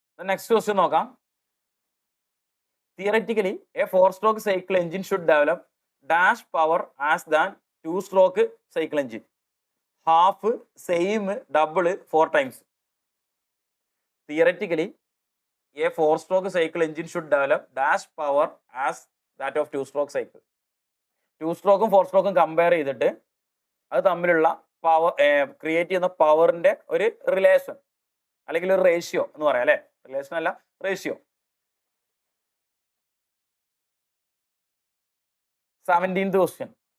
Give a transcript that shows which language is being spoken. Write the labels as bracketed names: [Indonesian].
[English] Next question നോക്കാം. Theoretically a 4-stroke cycle engine should develop dash power as than 2-stroke cycle engine. Half, same, double, 4 times. Theoretically, a 4-stroke cycle engine should develop dash power as that of 2-stroke cycle. [Malayalam] 2-stroke 4-stroke compare ചെയ്തിട്ട് അത് തമ്മിലുള്ള power create ചെയ്യുന്ന പവറിന്റെ ഒരു relation അല്ലെങ്കിൽ ഒരു ratio എന്ന് പറയാം അല്ലെ? റിലേഷൻ അല്ല, റേഷ്യോ. [English] 17th question.